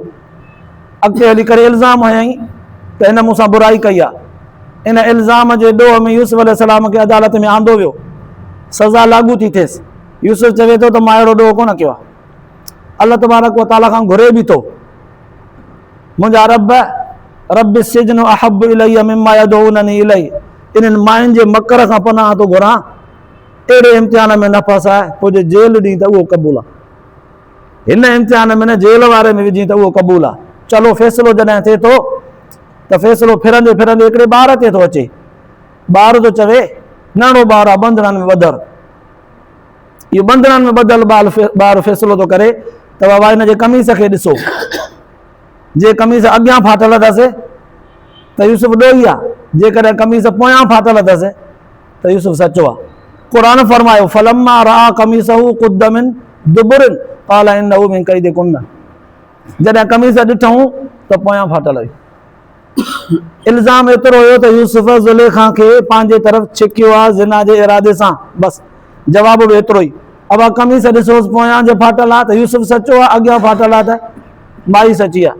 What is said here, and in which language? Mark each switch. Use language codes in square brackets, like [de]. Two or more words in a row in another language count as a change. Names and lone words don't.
[sd] अॻिते हली करे इल्ज़ाम हयईं त हिन मूंसां बुराई कई आहे। इन इल्ज़ाम जे ॾोह में यूसुफ अलैहिस्सलाम खे अदालत में आंदो वियो, सज़ा लागू थी थिएसि। यूसुफ चवे थो त मां अहिड़ो ॾोह कोन कयो आहे। अल्लाह [ar] تبارك وتعالى [sd] खां घुरे बि थो, मुंहिंजा [ar] رب السجن أحب إلي مما يدعونني إليه, [sd] इन्हनि मायुनि जे मकर खां पनाह थो घुरां, अहिड़े इम्तिहान में न फसाए, पोइ जे जेल ॾींहुं त उहो क़बूल आहे। हिन इम्तिहान में न जेल वारे में विझी त उहो क़बूल आहे। चलो फ़ैसिलो जॾहिं थिए थो त फ़ैसिलो फिरंदे फिरंदे हिकिड़े ॿार ते थो अचे। ॿार थो चवे नंढो ॿार आहे बंधड़नि में ॿधल, इहो बंधड़नि में ॿधल ॿार फ़ैसिलो थो करे त बाबा हिन जे कमीस खे ॾिसो, जे कमीस अॻियां फाटल अथसि त यूसुफ ॾोही आहे, जेकॾहिं कमीस पोयां फाटल अथसि त यूसुफ सचो आहे। क़ुरान फरमायो [ar] فلما رأى قميصه قد من دبر قال إنه من كيدكن, [sd] जॾहिं कमीस ॾिठऊं त पोयां फाटल हुई। इल्ज़ाम एतिरो हुयो त यूसुफ ज़ुलेखा खे पंहिंजे तरफ़ छिकियो आहे ज़िना जे इरादे सां, बसि जवाब बि एतिरो ई। अब कमीस ॾिसोसि पोयां जो फाटल आहे त यूसुफ सचो आहे, अॻियां फाटल आहे त माई सची आहे।